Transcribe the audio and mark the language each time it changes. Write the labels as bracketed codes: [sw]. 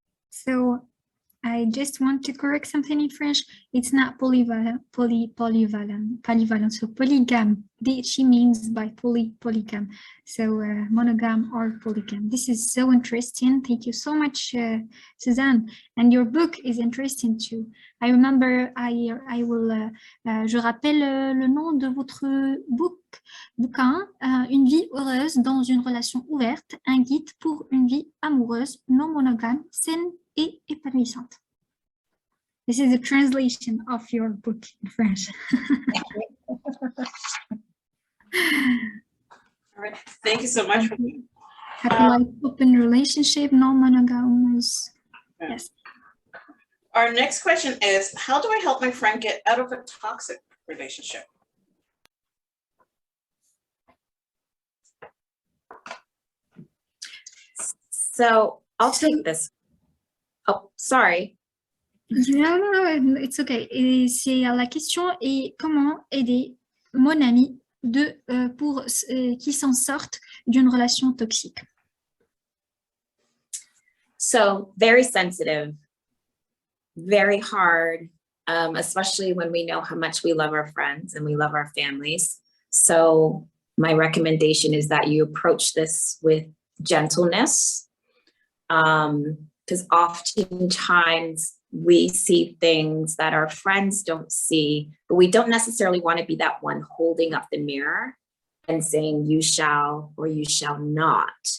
[en] So I just want to correct something in French. It's not polyvalent, polyvalent. So polygam, she means by polygam. So monogam or polygam. This is so interesting. Thank you so much, Suzanne. And your book is interesting too. I remember, [fr] je rappelle le nom de votre bouquin, Une vie heureuse dans une relation ouverte, un guide pour une vie amoureuse, non monogame, saine et épanouissante. [en] This is a translation of your book in French. All right, thank you so much. Happy life, open relationship, non-monogamous. Yeah. Yes. Our next question is, how do I help my friend get out of a toxic relationship? So I'll take this. Oh, sorry. No, it's okay. [fr] Et c'est la question est comment aider mon ami pour qu'il s'en sorte d'une relation toxique. [en] So very sensitive, very hard, especially when we know how much we love our friends and we love our families. So my recommendation is that you approach this with gentleness, because oftentimes we see things that our friends don't see, but we don't necessarily want to be that one holding up the mirror and saying you shall or you shall not.